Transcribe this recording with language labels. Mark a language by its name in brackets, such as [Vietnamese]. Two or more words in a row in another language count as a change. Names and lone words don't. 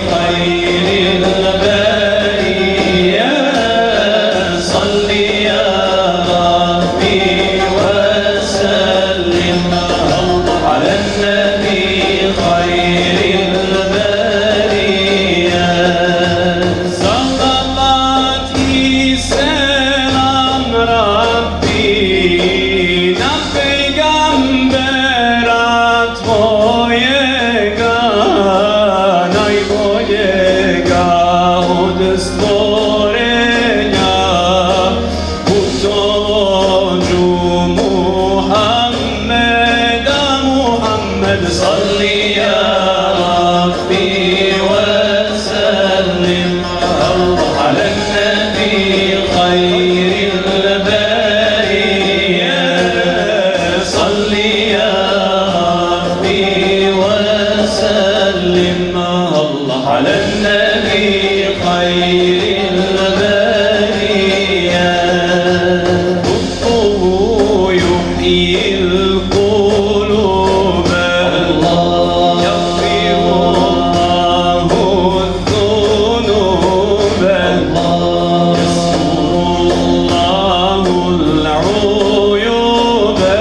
[Arabic] خير البرية صل يا ربي وسلم على النبي خير البرية صلوات سلام ربي [Bosnian] na pejgambera tvojega najboljega od stvorenja putovođu Muhammeda Muhammed [Arabic] صل يا ربي وسلم على النبي خير البرية صل يا ربي وسلم على النبي خير البرية حبه يحيي القلوب يغفر الله الذنوب يستر الله العيوب